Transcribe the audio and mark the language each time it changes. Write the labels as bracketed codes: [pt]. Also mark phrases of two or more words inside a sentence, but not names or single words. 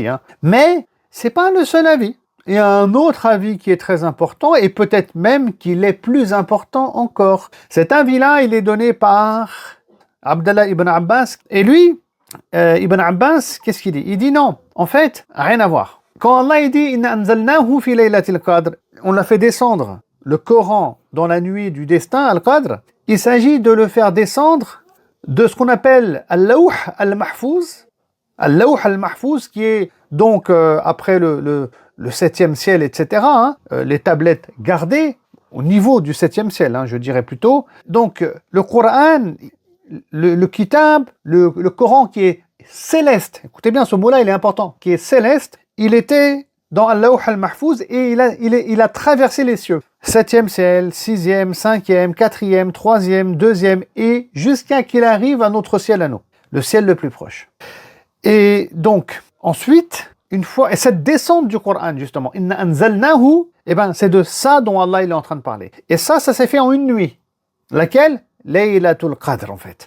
[fr] Mais c'est pas le seul avis. Il y a un autre avis qui est très important, et peut-être même qu'il est plus important encore. Cet avis-là, il est donné par Abdallah ibn Abbas, et lui, Ibn Abbas, qu'est-ce qu'il dit? Il dit non, en fait, rien à voir. Quand Allah il dit « [ar] إنا أنزلناه في ليلة القدر [fr] », on l'a fait descendre, le Coran, dans la nuit du destin, Al-Qadr, il s'agit de le faire descendre de ce qu'on appelle Al-Lawh al-Mahfouz. Al-Lawh al-Mahfouz, qui est donc, après le 7e ciel, etc., les tablettes gardées au niveau du 7e ciel, je dirais plutôt. Donc, le Coran, le Kitab, le Coran qui est céleste, écoutez bien, ce mot-là, il est important, qui est céleste, il était dans Al-Lawh al-Mahfouz et il a traversé les cieux. 7e ciel, 6e, 5e, 4e, 3e, 2e, et jusqu'à qu'il arrive à notre ciel à nous, le ciel le plus proche. Et donc, ensuite, une fois, et cette descente du Coran, justement, [ar] إنا أنزلناه, [fr] c'est de ça dont Allah il est en train de parler. Et ça s'est fait en une nuit. Laquelle? Laylatul Qadr, en fait.